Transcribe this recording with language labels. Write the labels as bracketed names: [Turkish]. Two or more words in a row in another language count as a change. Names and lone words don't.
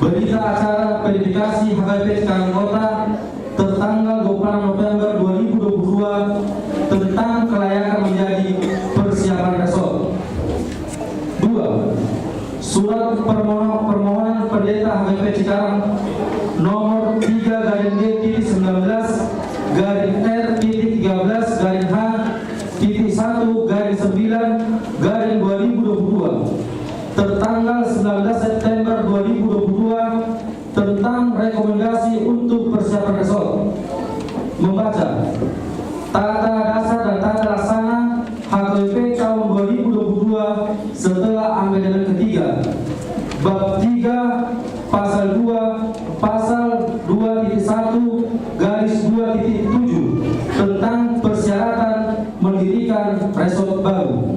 [Indonesian] Berita acara verifikasi HKBP Cikarang Kota tertanggal 26 November 2022 tentang kelayakan menjadi persiapan resort. 2. Surat permohonan pendeta HKBP Cikarang nomor 3 garing D titik 19 garing R titik 13 garing H titik 1 garing 9 garing 2022 tertanggal 19 September 2022 tentang rekomendasi untuk persiapan resort. Membaca tata dasar dan tata laksana HKBP tahun 2022 setelah amendement ketiga bab 3 pasal 2 pasal 2.1 garis 2.7 tentang persyaratan mendirikan resort baru.